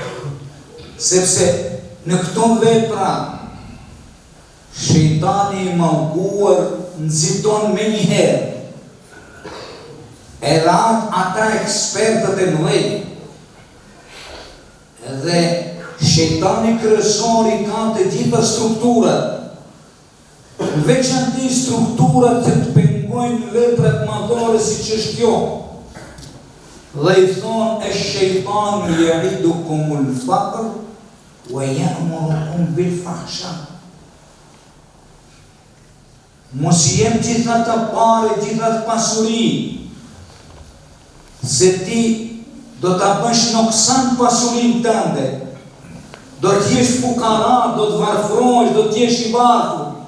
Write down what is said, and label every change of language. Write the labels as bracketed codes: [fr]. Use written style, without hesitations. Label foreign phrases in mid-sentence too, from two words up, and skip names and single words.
[sq] Sepse në këto vepra shejtani i mallkuar nxiton menjëherë edhe ata ekspertët e mëdhenj, dhe shejtani kryesor i ka të gjitha strukturat, në veçanti strukturat që të pengojnë veprat madhore siç është kjo. Dhe i thonë [ar] الشيطان يعدكم الفقر ويأمركم بالفحشاء. [sq] Mos jem gjitha të pare, gjitha të pasuri, se ti do të bësh noksan pasurinë tënde, do t'jesh fukara, do të varfrohesh, do t'jesh i varfër.